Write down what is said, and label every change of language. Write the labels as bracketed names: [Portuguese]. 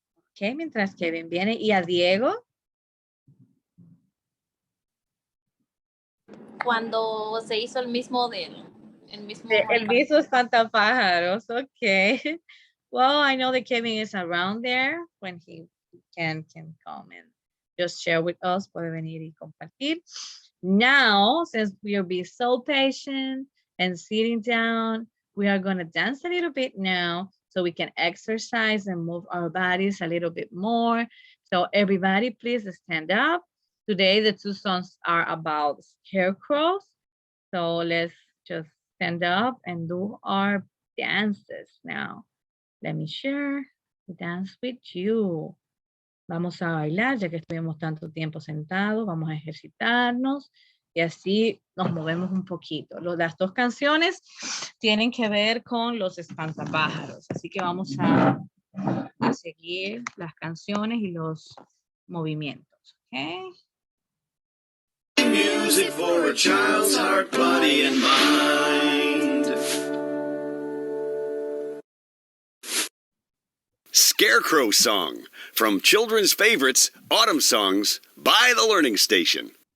[Spanish] Ok, mientras Kevin viene. ¿Y a Diego? Cuando se hizo el mismo El mismo espantapájaros, ok. [English] Well, I know that Kevin is around there when he can come just share with us. [Spanish] Puede venir y compartir. [English] Now, since we are being so patient and sitting down, we are going to dance a little bit now so we can exercise and move our bodies a little bit more. So everybody, please stand up. Today, the 2 songs are about scarecrows. So let's just stand up and do our dances now. Let me share the dance with you. [Spanish] Vamos a bailar, ya que estuvimos tanto tiempo sentados, vamos a ejercitarnos y así nos movemos un poquito. Las 2 canciones tienen que ver con los espantapájaros, así que vamos a seguir las canciones y los movimientos, ¿ok? [English] Music for a child's heart, body, and mind. Scarecrow Song, from Children's Favorites, Autumn Songs, by the Learning Station.